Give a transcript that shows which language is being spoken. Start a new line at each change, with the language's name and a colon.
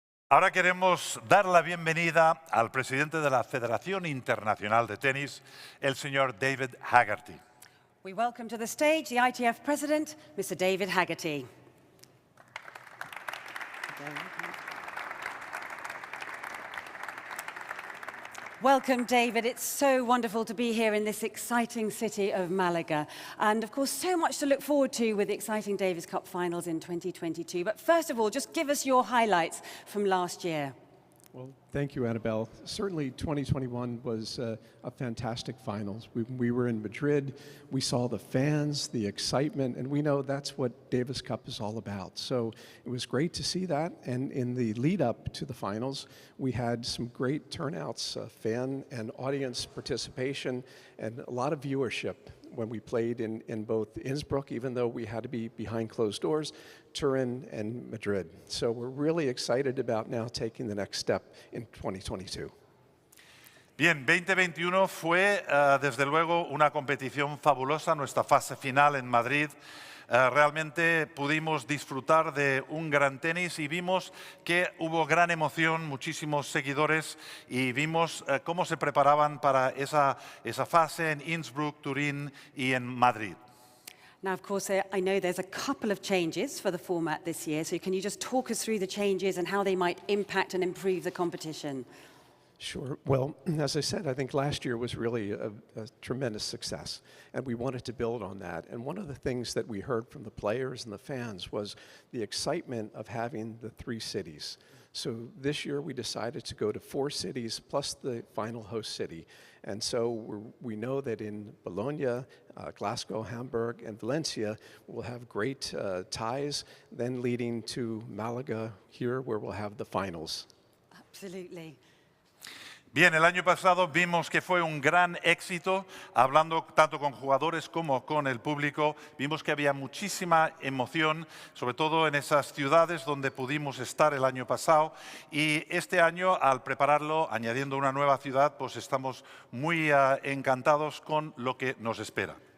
Spanish: Ahora queremos dar la bienvenida al presidente de la Federación Internacional de Tenis, el señor David Haggerty.
English: We welcome to the stage the ITF President, Mr. David Haggerty. Welcome, David. It's so wonderful to be here in this exciting city of Malaga. And of course, so much to look forward to with the exciting Davis Cup finals in 2022. But first of all, just give us your highlights from last year. Well, thank you, Annabelle. Certainly 2021 was a fantastic finals. We were in Madrid, we saw the fans, the excitement, and we know that's what Davis Cup is all about. So it was great to see that, and in the lead up to the finals, we had some great turnouts, fan and audience participation, and a lot of viewership when we played in both Innsbruck, even though we had to be behind closed doors, Turin and Madrid. So we're really excited about now taking the next step in 2022.
Spanish: Bien, 2021 fue desde luego una competición fabulosa, nuestra fase final en Madrid. Realmente pudimos disfrutar de un gran tenis y vimos que hubo gran emoción, muchísimos seguidores y vimos cómo se preparaban para esa fase en Innsbruck, Turín y en Madrid.
English: Now, of course, I know there's a couple of changes for the format this year, so can you just talk us through the changes and how they might impact and improve the competition? Sure. Well, as I said, I think last year was really a tremendous success, and we wanted to build on that. And one of the things that we heard from the players and the fans was the excitement of having the 3 cities. So this year we decided to go to 4 cities plus the final host city. And so we know that in Bologna, Glasgow, Hamburg, and Valencia, we'll have great ties, then leading to Malaga here, where we'll have the finals. Absolutely.
Spanish: Bien, el año pasado vimos que fue un gran éxito, hablando tanto con jugadores como con el público. Vimos que había muchísima emoción, sobre todo en esas ciudades donde pudimos estar el año pasado. Y este año, al prepararlo, añadiendo una nueva ciudad, pues estamos muy encantados con lo que nos espera.